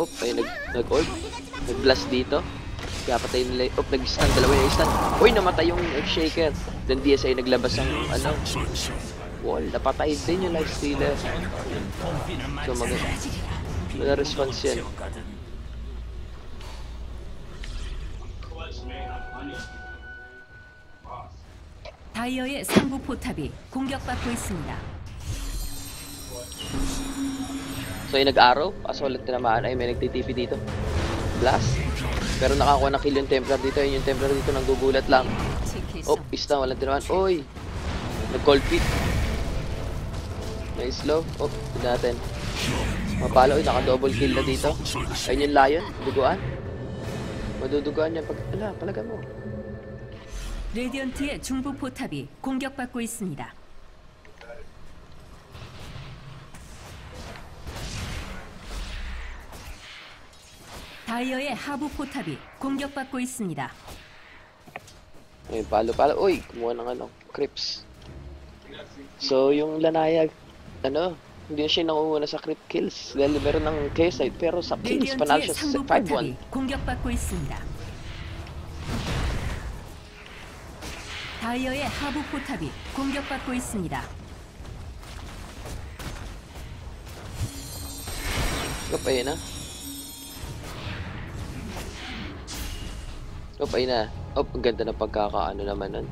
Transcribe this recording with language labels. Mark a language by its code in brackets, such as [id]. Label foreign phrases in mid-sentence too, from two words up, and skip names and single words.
[tl] Ay nag-ult. Nag-blast dito. Kaya patay nila. Nag-stun. Dalawa yung stun. Uy, namatay yung Shaker. Then DSA naglabas ang wall. Napatay din yung Lifestealer. So mag-response yan. [ko] 다이어의 상부 포탑이 공격받고 있습니다. [tl] So yung nag-arrow, kaso ulit tinamaan, ay may nagtitipi dito. Blast. Pero nakakuha na kill yung Templar dito. Yung Templar dito nanggugulat lang. Isa walang tinamaan. Oy! Nag- [en] cold feet. Nice slow. [tl] Tignan natin. Mapalo, naka-double kill na dito. Ayun yung Lion, duguan. Maduduguan niya pag... palaga mo. [ko] 레디언트의 중부 포탑이 공격받고 있습니다. 다이어의 하부 포탑이 공격받고 있습니다. [tl] Ay, palo. Uy, kumuha ng creeps. So, yung Lanayag, hindi na siya nangunguha sa creep kills. Dahil meron ng K-side, pero sa kills, panalo [ko] 레디언트의 [tl] siya sa [ko] 상부 [tl] 5-1. [ko] 포탑이 공격받고 있습니다. 다이어의 하부 포탑이 공격받고 있습니다. [tl] Kapay na. Oh, ayun na. Oh, ang ganda ng pagkakaano naman nun.